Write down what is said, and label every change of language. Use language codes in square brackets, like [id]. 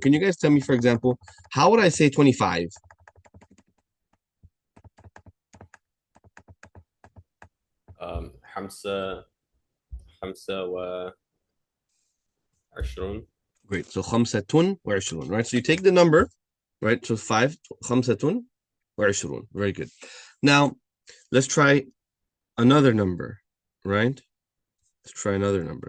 [en] Can you guys tell me, for example, how would I say 25? [ar] خمسة وعشرون. [en] Great. So [ar] خمسة وعشرون, [en] right? So you take the number, right? So 5, [ar] خمسة وعشرون. [en] Very good. Now, let's try another number, right? Let's try another number.